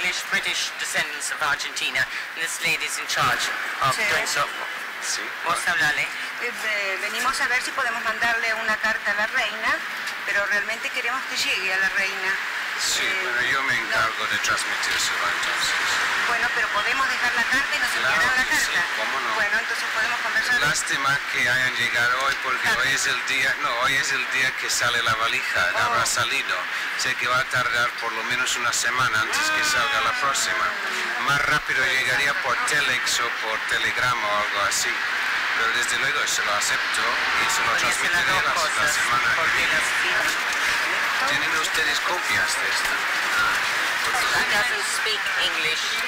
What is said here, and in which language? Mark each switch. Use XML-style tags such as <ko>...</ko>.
<en>British descendants of Argentina, and this lady is in charge of doing so.</en> <es>Sí. ¿Vos hablarle? Venimos a ver si podemos mandarle una carta a la reina, pero realmente queremos que llegue a la reina. Sí, bueno, yo me encargo de transmitírselo entonces. Bueno, pero podemos dejar la carta y nos enviarán la carta. Sí, ¿cómo no? Bueno, entonces podemos conversar. Lástima que hayan llegado hoy porque hoy es el día que sale la valija, habrá salido. Sé que va a tardar por lo menos una semana antes que salga la próxima. Más rápido llegaría por telex o por telegrama o algo así. Pero desde luego se lo acepto y se lo transmitiré la semana que viene. ¿Tienen ustedes copias de esto?</es> <en>She doesn't speak English.</en>